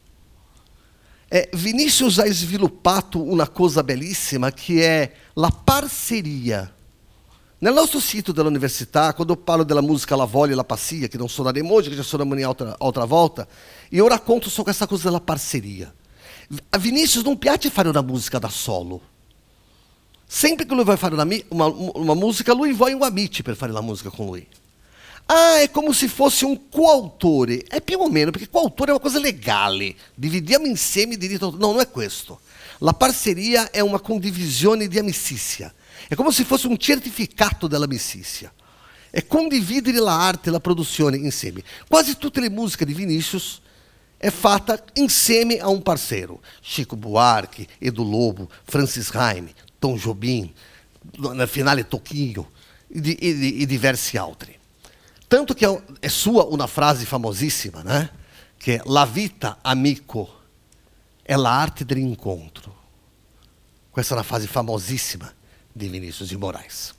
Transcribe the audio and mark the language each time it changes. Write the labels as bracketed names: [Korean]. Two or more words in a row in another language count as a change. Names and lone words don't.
[Italian] Vinícius ha sviluppato una cosa bellissima che è la parceria. Nel nostro sito dell'università, quando parlo della musica La Voglia e La Passia, che non suoneremo oggi, che già suoneremo altra volta, io racconto su questa cosa della parceria. A Vinícius non piace fare una musica da solo. Sempre che lui vai fare [Portuguese] uma música, [Italian] lui vuole un amici per fare la musica con lui. È come se fosse un coautore. È più o meno, perché coautore è una cosa legale. Dividiamo insieme i diritti. No, non è questo. La parceria è una condivisione di amicizia. È come se fosse un certificato dell'amicizia. È condividere l'arte e la produzione insieme. Quasi tutte le musiche di Vinícius è fatta insieme a un parceiro. Chico Buarque, Edu Lobo, Francis Raime, Tom Jobim, nel finale Toquinho e diversi altri. Tanto che è sua una frase famosissima, né? Che la vita, amico, è l'arte dell'incontro. Questa è una frase famosissima di Vinícius de Moraes.